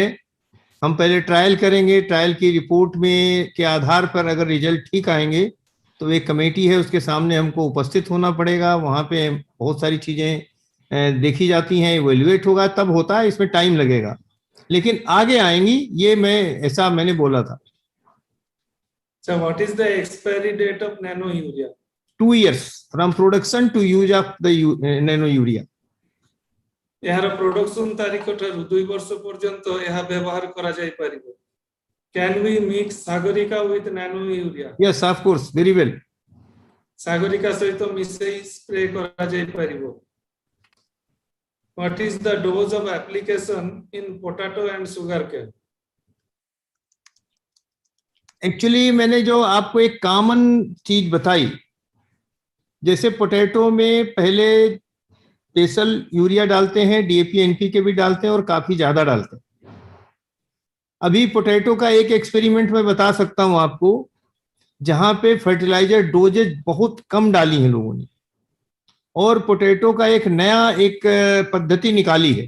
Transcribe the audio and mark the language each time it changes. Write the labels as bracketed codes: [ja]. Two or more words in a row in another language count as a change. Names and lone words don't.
[hi] हम पहले ट्रायल करेंगे, ट्रायल की रिपोर्ट में के आधार पर अगर रिजल्ट ठीक आएंगे तो एक कमेटी है उसके सामने हमको उपस्थित होना पड़ेगा, वहां पे बहुत सारी चीजें देखी जाती हैं, इवेल्युएट होगा तब होता है, इसमें टाइम लगेगा लेकिन आगे आएंगी, ये मैंने बोला था। [en] So what is the expiry date of nano urea? 2 years from production to use of the nano urea. [or] ଏହାର ପ୍ରୋଡକ୍ସନ ତାରିଖ ଠାରୁ 2 ବର୍ଷ ପର୍ଯ୍ୟନ୍ତ ଏହା ବ୍ୟବହାର କରାଯାଇ ପାରିବ। [en] Can we mix ସାଗରିକା with nano urea? Yes, of course, very well. [or] ସାଗରିକା ସହିତ ମିଶେଇ ସ୍ପ୍ରେ କରାଯାଇ ପାରିବ। [en] What is the dose of application in potato and sugarcane? [hi] एक्चुअली मैंने जो आपको एक कॉमन चीज बताई, जैसे पोटैटो में पहले [en] basal urea [hi] डालते हैं, [en] DAP NPK [hi] भी डालते हैं और काफी ज्यादा डालते हैं। अभी पोटैटो का एक एक्सपेरिमेंट मैं बता सकता हूं आपको, जहां पे [en] fertilizer dosages [hi] बहुत कम डाली हैं लोगों ने, और पोटैटो का एक नया पद्धति निकाली है।